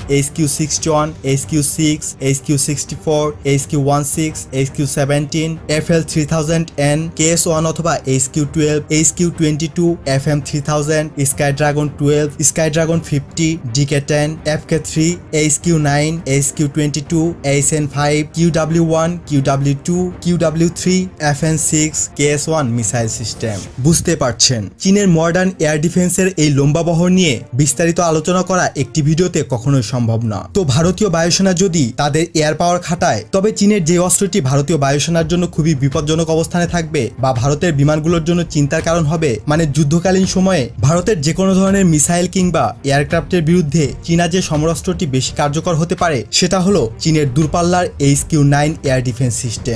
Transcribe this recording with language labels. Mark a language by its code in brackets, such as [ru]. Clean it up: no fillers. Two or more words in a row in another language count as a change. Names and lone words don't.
[bn] HQ-61, HQ-6, HQ-64, HQ-16, HQ-17, FL-3000N, KS-1 অথবা HQ-12, HQ-22, FM-3000, Skydragon 12, Skydragon 50, DK-10, FK-3, HQ-9, HQ-22, HN-5, QW-1, QW-2, QW-3, FN-6, KS-1 মিসাইল সিস্টেম। বুঝতে পারছেন, চীনের [en] modern air defense [bn] এই লম্বা বহর নিয়ে বিস্তারিত আলোচনা করা একটি ভিডিওতে কখনোই সম্ভব না। তো ভারতীয় বায়ুসেনা যদি তাদের [en] air power [bn] খাটায়, তবে চীনের যে অস্ত্রটি ভারতীয় বায়ুসেনার জন্য খুবই বিপজ্জনক অবস্থানে থাকবে বা ভারতের বিমানগুলোর জন্য চিন্তার কারণ হবে, মানে যুদ্ধকালীন সময়ে ভারতের যে কোনো ধরনের মিসাইল কিংবা এয়ারক্রাফটের বিরুদ্ধে চীনা যে সমরাস্ত্রটি বেশি কার্যকর হতে পারে, সেটা হলো চীনের দূরপাল্লার HQ-9 [en] air defense system.